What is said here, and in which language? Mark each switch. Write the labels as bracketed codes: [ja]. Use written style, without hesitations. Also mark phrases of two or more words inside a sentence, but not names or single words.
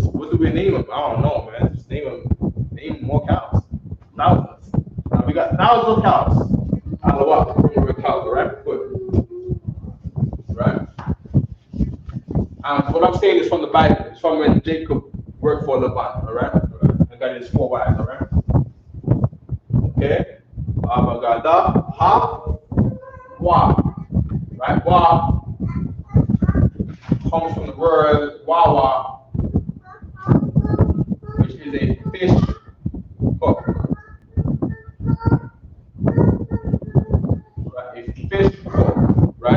[en] What do we name them? I don't know, man. Just name more cows. Thousands. Now we got thousands of cows. I don't know what we're cows, all right? Good. Right? What I'm saying is from the Bible. It's from when Jacob worked for Laban, all right? And got his 4 wives, all right? Okay? Abagada, ha, wa. Right? Wa comes from the word wawa, which is a fish hook. Right? A fish hook. Right?